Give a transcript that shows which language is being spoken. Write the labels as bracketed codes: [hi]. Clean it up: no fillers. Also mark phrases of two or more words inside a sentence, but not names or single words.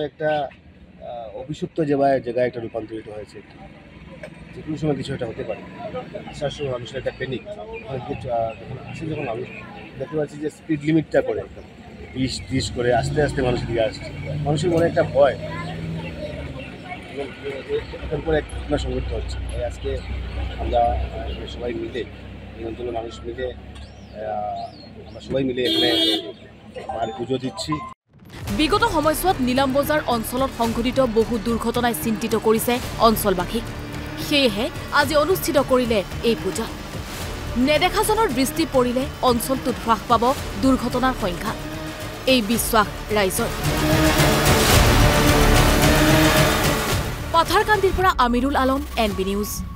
[bn] একটা অভিশপ্ত জায়গায় একটা রূপান্তরিত হয়েছে যে কোনো সময় কিছু একটা হতে পারে আসার সময় মানুষের একটা প্যানিক যখন আসে যখন মানুষ দেখতে পাচ্ছি যে স্পিড লিমিটটা করে একদম 20-30 করে আস্তে আস্তে মানুষের দিকে আসছে মানুষের মনে একটা ভয় এবং করে ঘটনা সংঘটিত হচ্ছে আজকে আমরা সবাই মিলে এই অঞ্চলের মানুষ মিলে আমরা সবাই মিলে এখানে মার পুজো দিচ্ছি [as] বিগত সময়ছোৱাত নীলাম বজাৰ অঞ্চলত সংঘটিত বহু দুৰ্ঘটনাই চিন্তিত কৰিছে অঞ্চলবাসীক সেয়েহে আজি অনুষ্ঠিত কৰিলে এই পূজা নেদেখাজনৰ দৃষ্টি পৰিলে অঞ্চলটোত হ্ৰাস পাব দুৰ্ঘটনাৰ সংখ্যা এই বিশ্বাস ৰাইজৰ পাথাৰকান্দিৰ পৰা আমিৰুল আলম NB নিউজ